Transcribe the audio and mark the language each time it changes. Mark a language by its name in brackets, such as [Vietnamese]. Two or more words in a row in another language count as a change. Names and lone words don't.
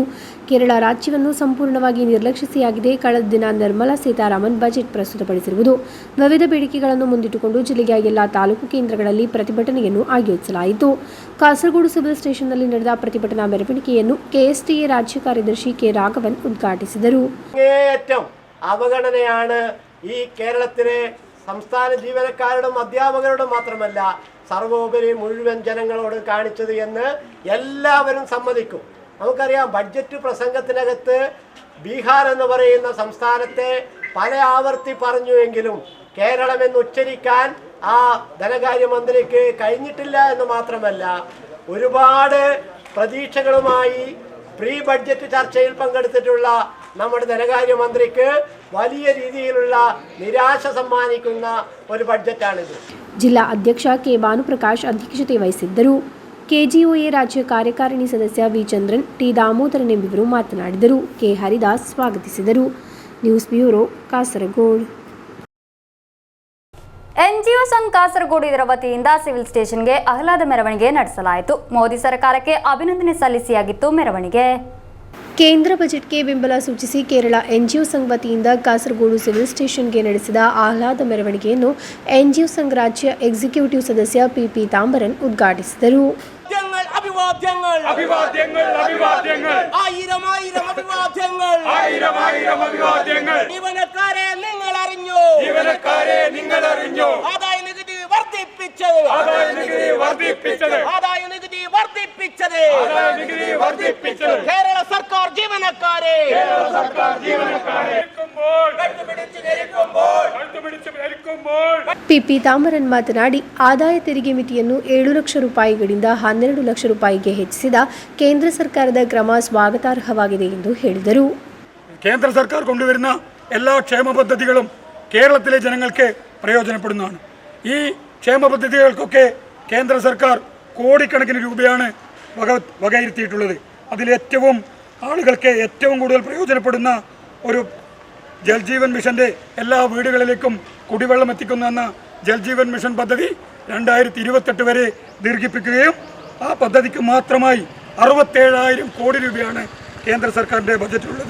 [Kannada] ಕೇರಳ ರಾಜ್ಯವನ್ನು ಸಂಪೂರ್ಣವಾಗಿ ನಿರ್ಲಕ್ಷಿಸಿಯಾಗಿದೆ. ಕಳೆದ ದಿನ ನಿರ್ಮಲಾ ಸೀತಾರಾಮನ್ ಬಜೆಟ್ ಪ್ರಸ್ತುತಪಡಿಸಿರುವುದು. ವಿವಿಧ ಬೇಡಿಕೆಗಳನ್ನು ಮುಂದಿಟ್ಟುಕೊಂಡು ಜಿಲ್ಲೆಯ ಎಲ್ಲ ತಾಲೂಕು ಕೇಂದ್ರಗಳಲ್ಲಿ ಪ್ರತಿಭಟನೆಯನ್ನು ಆಯೋಜಿಸಲಾಯಿತು. ಕಾಸರಗೋಡು [English] civil stationನಲ್ಲಿ [Kannada] ನಡೆದ ಪ್ರತಿಭಟನಾ ಮೆರವಣಿಗೆಯನ್ನು ಕೆಎಸ್ಟಿಎ ರಾಜ್ಯ ಕಾರ್ಯದರ್ಶಿ ಕೆ ರಾಘವನ್ ಉದ್ಘಾಟಿಸಿದರು. [Malayalam] അവഗണനയാണ് ഈ കേരളത്തിലെ സംസ്ഥാന ജീവനക്കാരോടും അധ്യാപകരോടും മാത്രമല്ല സർവോപരി മുഴുവൻ ജനങ്ങളോട് കാണിച്ചത് എന്ന് എല്ലാവരും സമ്മതിക്കും. നമുക്കറിയാം, ബഡ്ജറ്റ് പ്രസംഗത്തിനകത്ത് ബീഹാർ എന്ന് പറയുന്ന സംസ്ഥാനത്തെ പല ആവർത്തി പറഞ്ഞുവെങ്കിലും കേരളം എന്ന് ഉച്ചരിക്കാൻ ആ ധനകാര്യമന്ത്രിക്ക് കഴിഞ്ഞിട്ടില്ല എന്ന് മാത്രമല്ല, ഒരുപാട് പ്രതീക്ഷകളുമായി [English] pre budget [Malayalam] ചർച്ചയിൽ പങ്കെടുത്തിട്ടുള്ള നമ്മുടെ ധനകാര്യമന്ത്രിക്ക് വലിയ രീതിയിലുള്ള നിരാശ സമ്മാനിക്കുന്ന ഒരു ബഡ്ജറ്റാണിത്. [Kannada] ಜಿಲ್ಲಾ ಅಧ್ಯಕ್ಷ ಕೆ ಭಾನುಪ್ರಕಾಶ್ ಅಧ್ಯಕ್ಷತೆ ವಹಿಸಿದ್ದರು. ಕೆಜಿಒಎ ರಾಜ್ಯ ಕಾರ್ಯಕಾರಿಣಿ ಸದಸ್ಯ ವಿ ಚಂದ್ರನ್, ಟಿ ದಾಮೋದರನ್ ಎಂಬಿವರು ಮಾತನಾಡಿದರು. ಕೆ ಹರಿದಾಸ್ ಸ್ವಾಗತಿಸಿದರು. [English] news bureau [Kannada] ಕಾಸರಗೋಡು. ಎನ್ಜಿಒ ಸಂಘ ಕಾಸರಗೋಡು ಇದರ ವತಿಯಿಂದ [English] civil stationಗೆ [Kannada] ಆಹ್ಲಾದ ಮೆರವಣಿಗೆ ನಡೆಸಲಾಯಿತು. ಮೋದಿ ಸರ್ಕಾರಕ್ಕೆ ಅಭಿನಂದನೆ ಸಲ್ಲಿಸಿಯಾಗಿತ್ತು ಮೆರವಣಿಗೆ. ಕೇಂದ್ರ ಬಜೆಟ್ಗೆ ಬೆಂಬಲ ಸೂಚಿಸಿ ಕೇರಳ ಎನ್ಜಿಒ ಸಂಘ ವತಿಯಿಂದ ಕಾಸರಗೋಡು [English] civil stationಗೆ [Kannada] ನಡೆಸಿದ ಆಹ್ಲಾದ ಮೆರವಣಿಗೆಯನ್ನು ಎನ್ಜಿಒ ಸಂಘ ರಾಜ್ಯ ಎಕ್ಸಿಕ್ಯೂಟಿವ್ ಸದಸ್ಯ ಪಿ ಪೀತಾಂಬರನ್ ಉದ್ಘಾಟಿಸಿದರು. [Malayalam] അഭിവാദ്യങ്ങൾ അഭിവാദ്യങ്ങൾ അഭിവാദ്യങ്ങൾ ആയിരം ആയിരം അഭിവാദ്യങ്ങൾ ആയിരം ആയിരം അഭിവാദ്യങ്ങൾ ജീവനക്കാരെ നിങ്ങൾ അറിഞ്ഞോ ജീവനക്കാരെ നിങ്ങൾ അറിഞ്ഞോ? ആദായ നികുതി വർദ്ധിപ്പിച്ചത്, ആദായ നികുതി വർദ്ധിപ്പിച്ചത്, ആദായ നികുതി വർദ്ധിപ്പിച്ചത്, ആദായ നികുതി വർദ്ധിപ്പിച്ചത് കേരള സർക്കാർ ജീവനക്കാരെ കേരള സർക്കാർ ജീവനക്കാരെ കണ്ടുപിടിച്ച് ഞെരുക്കുമ്പോൾ [Kannada] ಪಿಪಿ ತಾಮರನ್ ಮಾತನಾಡಿ ಆದಾಯ ತೆರಿಗೆ ಮಿತಿಯನ್ನು 7 ಲಕ್ಷ ರೂಪಾಯಿಗಳಿಂದ 12 ಲಕ್ಷ ರೂಪಾಯಿಗೆ ಹೆಚ್ಚಿಸಿದ ಕೇಂದ್ರ ಸರ್ಕಾರದ ಕ್ರಮ ಸ್ವಾಗತಾರ್ಹವಾಗಿದೆ ಎಂದು ಹೇಳಿದರು. [Malayalam] കേന്ദ്ര സർക്കാർ കൊണ്ടുവരുന്ന എല്ലാ ക്ഷേമ പദ്ധതികളും കേരളത്തിലെ ജനങ്ങൾക്ക് പ്രയോജനപ്പെടുന്നതാണ്. ഈ ക്ഷേമ പദ്ധതികൾക്കൊക്കെ കേന്ദ്ര സർക്കാർ കോടിക്കണക്കിന് രൂപയാണ് വകയിരുത്തിയിട്ടുള്ളത്. അതിലേറ്റവും ആളുകൾക്ക് ഏറ്റവും കൂടുതൽ പ്രയോജനപ്പെടുന്ന ഒരു ജൽജീവൻ മിഷൻ്റെ എല്ലാ വീടുകളിലേക്കും കുടിവെള്ളം എത്തിക്കുന്ന ജൽജീവൻ മിഷൻ പദ്ധതി 2028 വരെ ദീർഘിപ്പിക്കുകയും ആ പദ്ധതിക്ക് മാത്രമായി 67,000 കോടി രൂപയാണ് കേന്ദ്ര സർക്കാരിൻ്റെ ബജറ്റിലുള്ളത്.